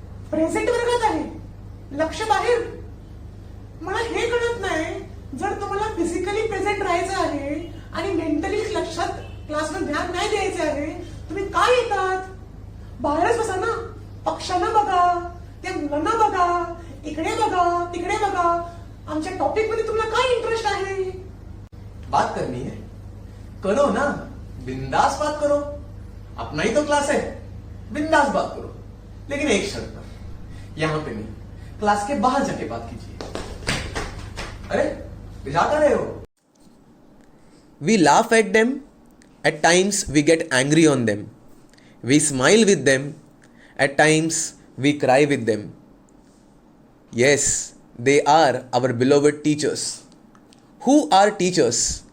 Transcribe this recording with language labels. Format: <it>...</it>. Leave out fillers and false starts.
<mr>Present वर्गात आहे, लक्ष बाहेर। मला हे कळत नाही, जर तुम्हाला फिजिकली प्रेझेंट राहायचं आहे आणि मेंटली लक्षात क्लासमध्ये ध्यान नाही द्यायचे आहे, तुम्ही काय येतात? बाहेरच बसा ना, पक्ष्यांना बघा, त्या मुलांना बघा, इकडे बघा, तिकडे बघा। आमच्या टॉपिक मध्ये तुम्हाला काय इंटरेस्ट आहे?</mr> <hi>बात करनी है, करो ना, बिंदास बात करो। अपना ही तो क्लास है, बिंदास बात करो। लेकिन एक शर्त पर, यहाँ पे नहीं, क्लास के बाहर जाके बात कीजिए। अरे जा कर रहे हो?</hi> <en>We laugh at them, at times we get angry on them. We smile with them, at times we cry with them. Yes, they are our beloved teachers. Who are teachers?</en>